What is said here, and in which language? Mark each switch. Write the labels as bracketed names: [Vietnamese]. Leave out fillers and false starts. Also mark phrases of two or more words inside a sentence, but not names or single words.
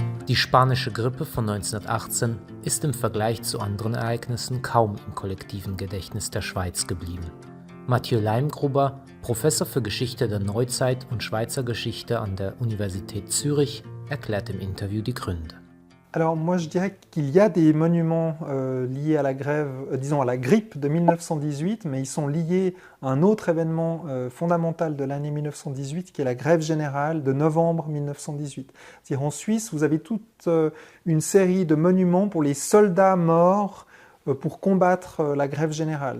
[German] Die spanische Grippe von 1918 ist im Vergleich zu anderen Ereignissen kaum im kollektiven Gedächtnis der Schweiz geblieben. Mathieu Leimgruber, Professor für Geschichte der Neuzeit und Schweizer Geschichte an der Universität Zürich, erklärt im Interview die Gründe. [French] Alors moi je dirais qu'il y a des monuments liés à la grève, disons à la grippe de 1918, mais ils sont liés à un autre événement fondamental de l'année 1918 qui est la grève générale de novembre 1918. C'est-à-dire en Suisse, vous avez toute une série de monuments pour les soldats morts pour combattre la grève générale.